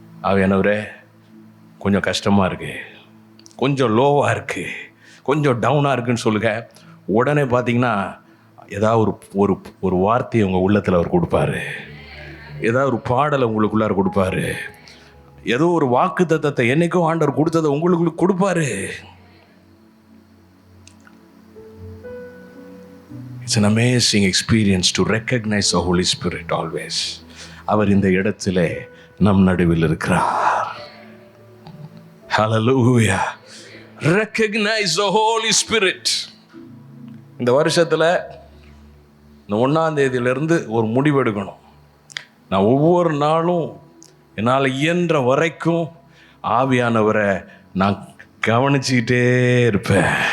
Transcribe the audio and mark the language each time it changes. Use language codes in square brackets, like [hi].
[ta] ஆவியானவரே கொஞ்சம் கஷ்டமாக இருக்குது, கொஞ்சம் லோவாக இருக்குது, கொஞ்சம் டவுனாக இருக்குதுன்னு சொல்லுங்கள். உடனே பார்த்தீங்கன்னா ஏதாவது ஒரு ஒரு வார்த்தையை உங்கள் உள்ளத்தில் அவர் கொடுப்பாரு, ஏதாவது ஒரு பாடலை உங்களுக்குள்ளார கொடுப்பாரு, ஏதோ ஒரு வாக்கு தத்தத்தை என்னைக்கும் ஆண்டவர் கொடுத்ததை உங்களுக்கு கொடுப்பாரு. [en] It's an amazing experience to recognize the Holy Spirit always. [ta] அவர் இந்த இடத்திலே நம் நடுவில் இருக்கிறார். [en] Hallelujah. Recognize the Holy Spirit. [ta] இந்த வருஷத்தில் இந்த 1ஆம் தேதியிலிருந்து ஒரு முடிவு எடுக்கணும். நான் ஒவ்வொரு நாளும் என்னால் இயன்ற வரைக்கும் ஆவியானவரை நான் கவனிச்சுக்கிட்டே இருப்பேன்.